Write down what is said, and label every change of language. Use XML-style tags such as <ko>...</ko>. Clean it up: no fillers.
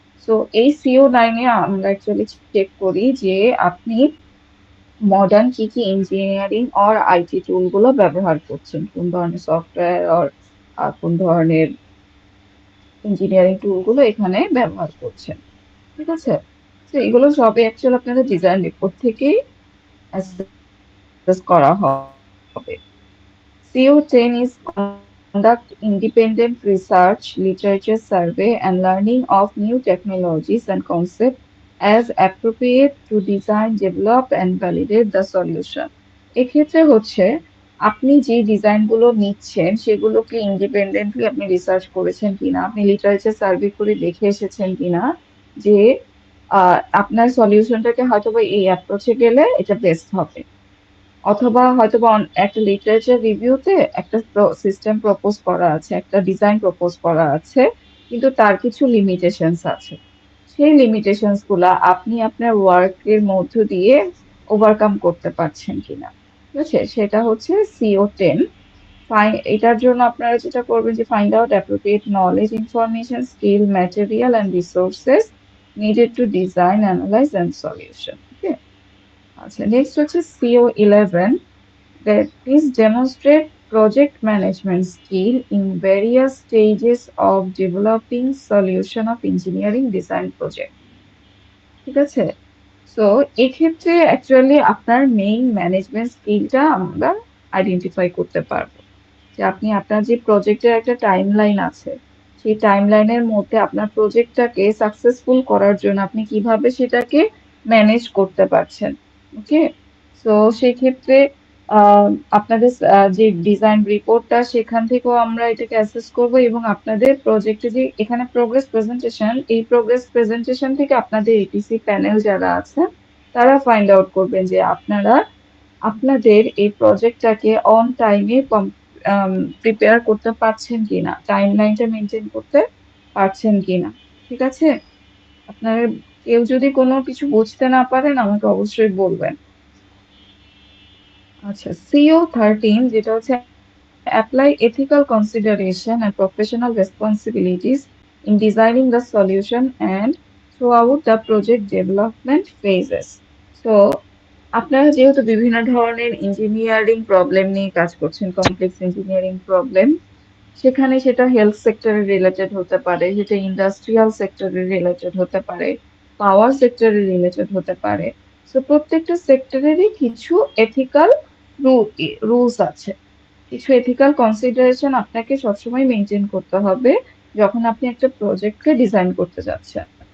<bn>So এই CO9-এ আমরা actually check করি যে আপনি মডার্ন কি কি ইঞ্জিনিয়ারিং আর IT টুল গুলো ব্যবহার করছেন, কোন ধরনের সফটওয়্যার আর কোন ধরনের ইঞ্জিনিয়ারিং টুল গুলো এখানে ব্যবহার করছেন। ঠিক আছে? তো এগুলো সবই অ্যাকচুয়ালি আপনাদের ডিজাইন রিপোর্ট থেকেই অ্যাসেস করা হবে।</bn> <en>CO10 is conduct independent research, literature survey, and learning of new technologies and concepts as appropriate to design, develop, and validate the solution.</en> <bn>এক্ষেত্রে হচ্ছে আপনি যে ডিজাইনগুলো নিচ্ছেন সেগুলোকে ইন্ডিপেন্ডেন্টলি আপনি রিসার্চ করেছেন কিনা, আপনি লিটারেচার সার্ভে করে দেখে এসেছেন কিনা যে আপনার সলিউশনটাকে হয়তোবা এই অ্যাপ্রোচে গেলে এটা বেস্ট হবে, অথবা হয়তোবা একটা লিটারেচার রিভিউতে একটা সিস্টেম প্রপোজ করা আছে, একটা ডিজাইন প্রপোজ করা আছে, কিন্তু তার কিছু লিমিটেশনস আছে। সেই লিমিটেশনস গুলা আপনি আপনার ওয়ার্কের মধ্য দিয়ে ওভারকাম করতে পারছেন কিনা, ঠিক আছে? সেটা হচ্ছে CO10। এটার জন্য আপনারা যেটা করবেন যে</bn> <en>Find out appropriate knowledge, information, skill, material and resources needed to design, analyse and solution.</en> <bn>ওকে, আচ্ছা, নেক্সট হচ্ছে</bn> <en>CO11, that is demonstrate project management skill in various stages of developing solution of engineering design project।</en> <bn>ঠিক আছে? So এক্ষেত্রে actually আপনার main management স্কিলটা আমরা identify করতে পারবো, যে আপনি আপনার যে প্রজেক্টের একটা টাইমলাইন আছে, সেই টাইমলাইনের মধ্যে আপনার প্রজেক্টটাকে সাকসেসফুল করার জন্য আপনি কিভাবে সেটাকে ম্যানেজ করতে পারছেন। ওকে, সো সেক্ষেত্রে আহ, আপনাদের যে ডিজাইন রিপোর্টটা সেখান থেকেও আমরা এটাকে অ্যাসেস করব, এবং আপনাদের প্রজেক্টে যে এখানে প্রোগ্রেস প্রেজেন্টেশন, এই প্রোগ্রেস প্রেজেন্টেশন থেকে আপনাদের EPC প্যানেল যারা আছে তারা ফাইন্ড আউট করবেন যে আপনারা আপনাদের এই প্রজেক্টটাকে অন টাইমে প্রিপেয়ার করতে পারছেন কিনা, টাইমলাইনটা মেনটেন করতে পারছেন কিনা। ঠিক আছে? আপনার কেউ যদি কোনো কিছু বুঝতে না পারেন আমাকে অবশ্যই বলবেন। আচ্ছা, CO13 যেটা হচ্ছে</bn> <en>apply ethical consideration and professional responsibilities in designing the solution and throughout the project development phases.</en> <bn>So আপনারা যেহেতু বিভিন্ন ধরনের ইঞ্জিনিয়ারিং প্রবলেম নিয়ে কাজ করছেন, কমপ্লেক্স ইঞ্জিনিয়ারিং প্রবলেম, সেখানে সেটা হেলথ সেক্টরে রিলেটেড হতে পারে, সেটা ইন্ডাস্ট্রিয়াল সেক্টরে রিলেটেড হতে পারে, পাওয়ার সেক্টরে রিলেটেড হতে পারে। তো প্রত্যেকটা সেক্টরেরই কিছু এথিক্যাল রুলস আছে, কিছু এথিক্যাল কনসিডারেশন আপনাকে সবসময় মেনটেন করতে হবে যখন আপনি একটা প্রজেক্টকে ডিজাইন করতে যাচ্ছেন।</bn>